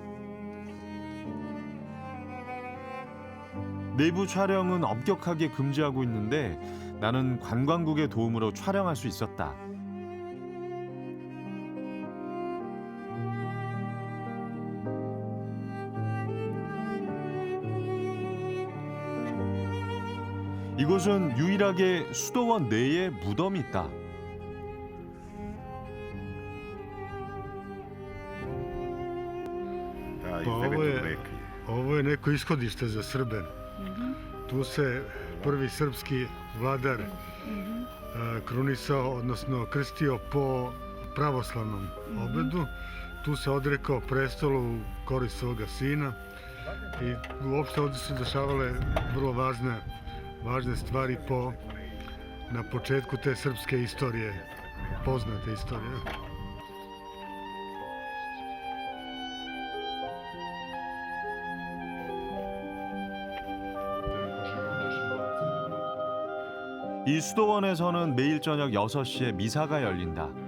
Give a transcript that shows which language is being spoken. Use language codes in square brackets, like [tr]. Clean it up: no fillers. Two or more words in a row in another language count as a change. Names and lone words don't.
[ko] 내부 촬영은 엄격하게 금지하고 있는데 나는 관광국의 도움으로 촬영할 수 있었다. 이곳은 유일하게 수도원 내에 무덤이 있다. [sr] Ovo je neko ishodište za Srbe. Tu se prvi srpski vladar krunisao, odnosno krstio po pravoslavnom obredu. Tu se odrekao prestolu u korist svoga sina i uopšte ovdje su dešavale vrlo važne stvari na početku te srpske istorije, poznate istorije. [ko] 이 수도원에서는 매일 저녁 6시에 미사가 열린다.